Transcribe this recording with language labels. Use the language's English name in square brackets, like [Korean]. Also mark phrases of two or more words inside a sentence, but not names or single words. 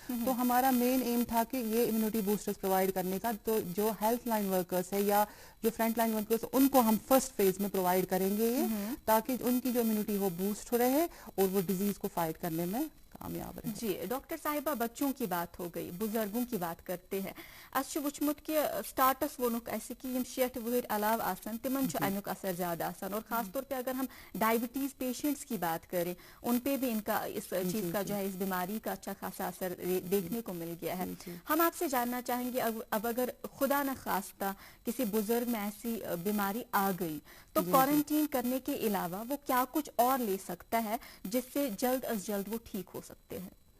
[Hindi] तो हमारा मेन एम था कि ये [English] immunity boosters [Hindi] प्रोवाइड करने का, तो जो [English] health line workers [Hindi] है या जो [English] front line workers, [Hindi] उनको हम [English] first phase [Hindi] में प्रोवाइड करेंगे ये, ताकि उनकी जो इम्यूनिटी हो बूस्ट हो रहे और वो डिजीज को फाइट करने में कामयाब रहे। जी डॉक्टर साहिबा, बच्चों की बात हो गई, बुजुर्गों की बात करते हैं। [Kashmiri] अच्छ वुचमुत कि स्टार्टस वोनुक ऐसे कि यम 60 वहर अलाव आसन तिमन छु अमुक असर ज्यादा आसन, [Hindi] और खास तौर पे अगर हम [English] diabetes patients [Hindi] की बात करें, उन पे भी इनका इस चीज का जो है, इस बीमारी का अच्छा खासा असर देखने को मिल गया है। हम आपसे जानना चाहेंगे, अब अगर खुदा न खास्ता किसी बुजुर्ग में ऐसी बीमारी आ गई, तो क्वारंटीन करने के अलावा वो क्या कुछ और ले सकता है जिससे जल्द अज जल्द वो ठीक हो सकते हैं?